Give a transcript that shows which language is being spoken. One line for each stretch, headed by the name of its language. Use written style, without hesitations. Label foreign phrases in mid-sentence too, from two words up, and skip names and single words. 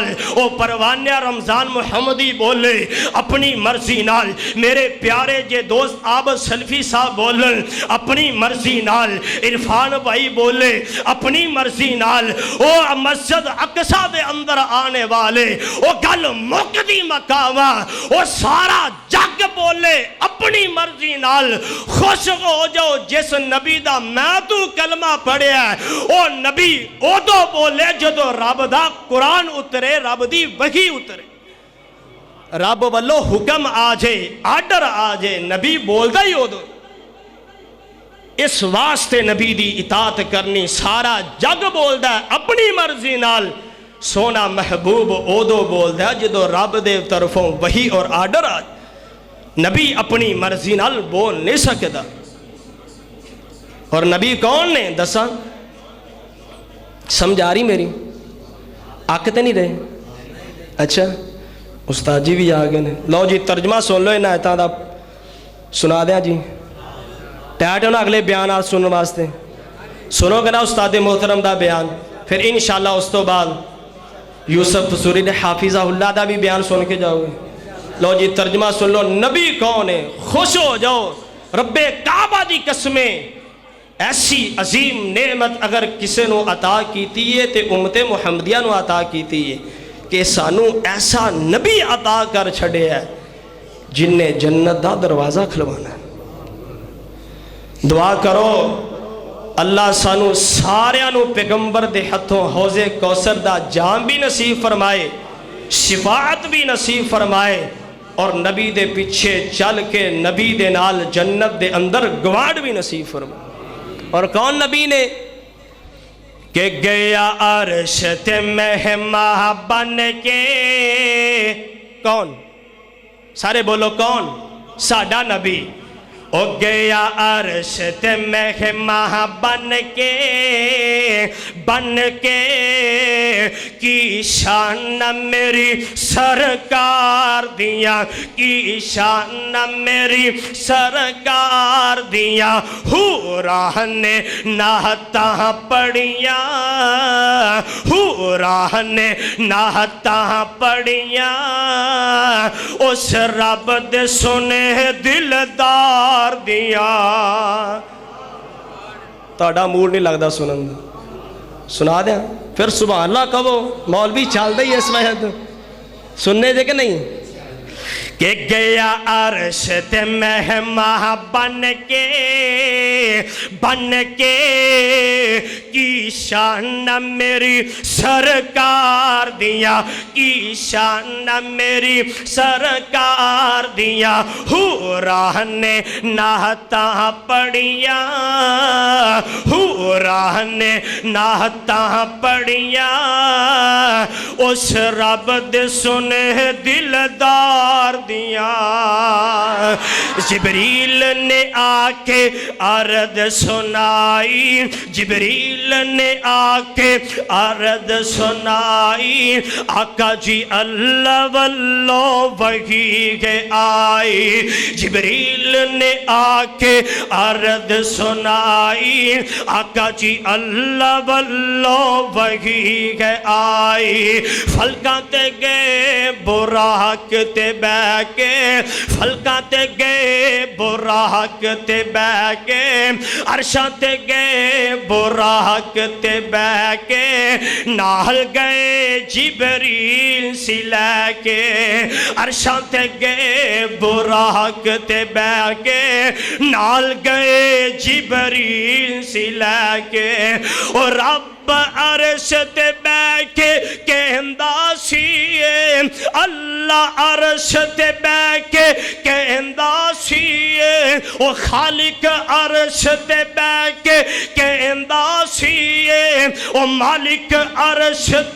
Punjabi: او پروانیہ رمضان محمدی بولے اپنی مرضی نال. میرے پیارے جے دوست عابد سلفی صاحب بولن اپنی مرضی نال. عرفان بھائی بولے اپنی مرضی نال. او مسجد اقصی دے اندر آنے والے او گل مکدی مکاوا، او سارا جگ بولے اپنی مرضی نال. خوش ہو جاؤ جس نبی دا میں تو کلمہ پڑھیا ہے، او نبی او دو بولے جدو رب دا قرآن اترے، رب دی وحی اترے، رب والو حکم آ جائے، آرڈر آ جائے، نبی بولدا ہی ہو دو. اس واسطے نبی دی اطاعت کرنی. سارا جگ بولدا ہے اپنی مرضی نال، سونا محبوب اودو بولدا ہے جدو رب دے طرفوں وحی اور آرڈر آ جائے. نبی اپنی مرضی نال بول نہیں سکتا. اور نبی کون نے دساں؟ سمجھ آ رہی میری؟ آکتے نہیں رہے؟ اچھا استاد جی بھی آگے نے. لو جی ترجمہ سن لو انہاں آیتاں دا، سنا دیا جی. تیار ہو نا اگلے بیانات سننے واسطے؟ سنو گے نا استاد محترم دا بیان، پھر انشاءاللہ اس تو بعد یوسف فسوری نے
Arabic: حافظہ اللہ
Punjabi: دا بھی بیان سن کے جاؤ گے. لو جی ترجمہ سن لو. نبی کون ہے؟ خوش ہو جاؤ. رب کعبہ دی قسمیں ایسی عظیم نعمت اگر کسے نو عطا کیتی ہے تے امت محمدیہ نو عطا کیتی ہے کہ سانو ایسا نبی عطا کر چھڑے ہے جن نے جنت دا دروازہ کھلوانا ہے. دعا کرو اللہ سانو ساریاں نو پیغمبر دے ہتھوں حوض کوثر دا جام بھی نصیب فرمائے، شفاعت بھی نصیب فرمائے، اور نبی دے پیچھے چل کے نبی دے نال جنت دے اندر گواڑ بھی نصیب فرمائے. اور کون نبی نے کہ گیا عرش تے مہماں بن کے؟ کون؟ سارے بولو کون؟ ساڈا نبی. او گیا عرش تے مہمان بن کے کی شان میری سرکار دیاں کی شان میری سرکار دیاں حوراں نے نعتاں پڑھیاں حوراں نے نعتاں پڑھیاں اس رب دے سنے دلدار دیاں تہاڈا موڈ نہیں لگدا سنن دا سنا دیں پھر سبحان اللہ کہو مولوی چل دے اس وقت سننے دے کہ نہیں کہ گیا عرش تے مہمان بن کے کی شان میری سرکار دیاں کی شان میری سرکار دیاں حوراں نے نعتاں پڑھیاں حوراں نے نعتاں پڑھیاں اس رب دے سنے دلدار دیاں جبریل نے آ کے عرض سنائی جبریل نے آ کے عرض سنائی آقا جی اللہ واللہ وحی کے آئی جبریل نے آ کے عرض سنائی آقا جی اللہ واللہ وحی کے آئی فلکاں تے گئے براق تے بہ کے فلکاں تے گئے براق تے بہ کے عرشاں تے گئے براق تے بہ کے نال گئے جبریل سی لے کے عرشاں تے گئے براق تے بہ کے نال گئے جبریل سی لے کے اور رب عرش تے بہ کے کہندا سی اللہ عرش تے بہ کے کہندا سی او خالق عرش تے بہ کے کہندا سی او مالک عرش تے